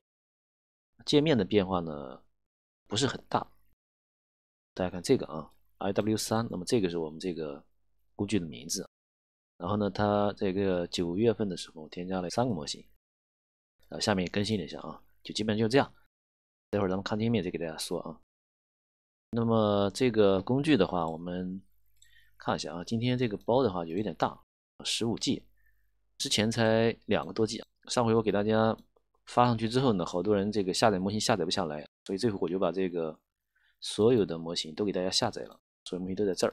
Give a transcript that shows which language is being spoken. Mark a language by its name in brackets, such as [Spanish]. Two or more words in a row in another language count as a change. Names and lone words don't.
[Chinese] 界面的變化呢不是很大，大家看這個啊 ，IW3，那麼這個是我們這個工具的名字。然後呢，它這個9月份的時候添加了3個模型，下面也更新了一下啊，就基本就這樣。待會兒咱們看界面再給大家說啊。那麼這個工具的話，我們看一下啊，今天這個包的話有一點大，15G，之前才2個多 G，上回我給大家發上去之後呢，好多人這個下載模型下載不下來，所以這回我就把這個所有的模型都給大家下載了，所有模型都在這兒。